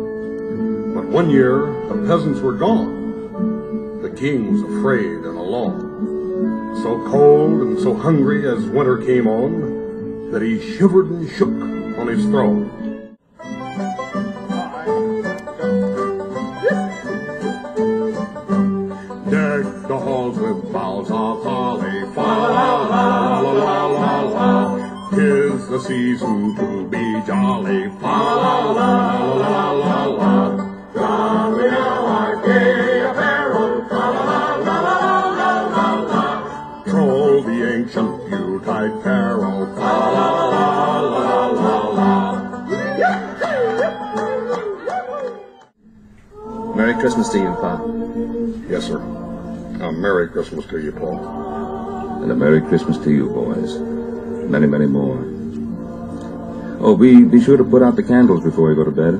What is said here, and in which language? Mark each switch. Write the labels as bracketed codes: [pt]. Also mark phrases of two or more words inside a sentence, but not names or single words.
[en] But one year the peasants were gone. The king was afraid and alone, so cold and so hungry as winter came on, that he shivered and shook on his throne. Deck the halls with boughs of holly, fa la la la la la la. 'Tis the season to be jolly, fa la la la la la. Don we now our gay apparel, fa la la la la la la. Troll the ancient Yuletide carol, fa la la la la la. Merry Christmas to you, Pa. Yes, sir. A Merry Christmas to you, Paul. And a Merry Christmas to you, boys. Many, many more. Oh, be sure to put out the candles before you go to bed.